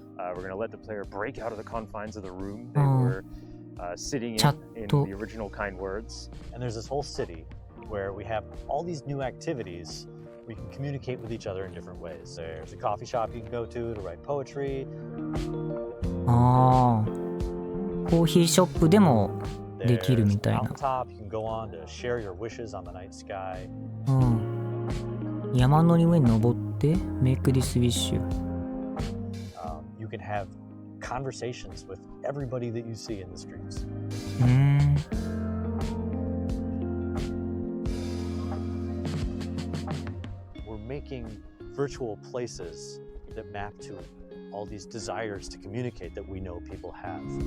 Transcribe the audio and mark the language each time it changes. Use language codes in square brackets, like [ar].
[en] We're going to let the player break out of the confines of the room they were sitting in the original Kind Words. And there's this whole city where we have all these new activities. We can communicate with each other in different ways. There's a coffee shop you can go to write poetry. [ja] コーヒーショップでもできるみたいな。 [en] Mountaintop, you can go on to share your wishes on the night sky. [ja] 山の上に登って [en] Make this wish. You can have conversations with everybody that you see in the streets. We're making virtual places that map to all these desires to communicate that we know people have.